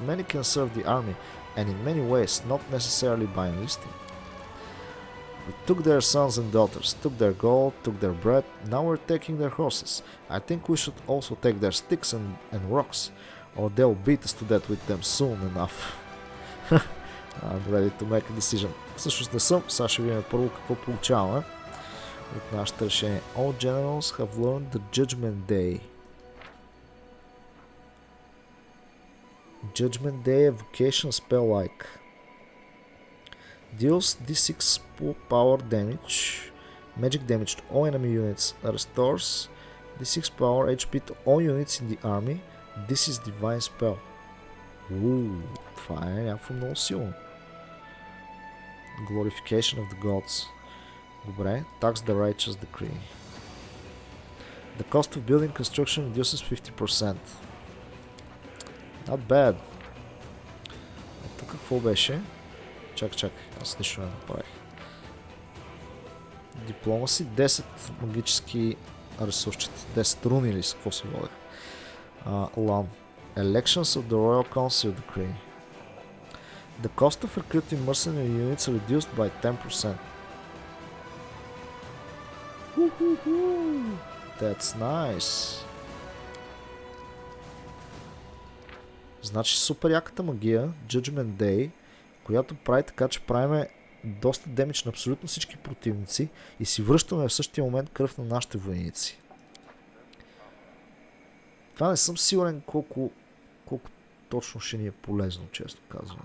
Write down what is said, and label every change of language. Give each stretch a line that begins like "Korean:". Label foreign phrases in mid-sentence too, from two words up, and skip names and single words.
English: Many can serve the army, and in many ways, not necessarily by enlisting. We took their sons and daughters, took their gold, took their bread, now we're taking their horses. I think we should also take their sticks and rocks, or they'll beat us to death with them soon enough. I'm ready to make a decision.
Bulgarian: Всъщност не съм, сега ще видим първо какво получаваме от нашето решение.
English: All generals have learned the Judgment Day. Judgment Day evocation spell like. Deals d6 full power damage, magic damage to all enemy units, restores d6 power HP to all units in the army. This is divine spell.
Bulgarian: Това е някакво много силно.
English: Glorification of the gods. Добре, tax the righteous decree. The cost of building construction reduces 50%. Not bad.
Bulgarian: Тук какво беше? Чак, аз нищо не направих. Дипломаси 10 магически ресурсчета. 10 руни или с какво се водех. Lan.
English: Elections of the Royal Council decree. The cost of recruiting mercenary units are reduced by 10%. That's nice.
Bulgarian: Значи супер яката магия,
English: Judgment Day,
Bulgarian: която прави така, че правиме доста демидж на абсолютно всички противници и си връщаме в същия момент кръв на нашите войници. Това не съм сигурен колко точно ще ни е полезно, често казвам.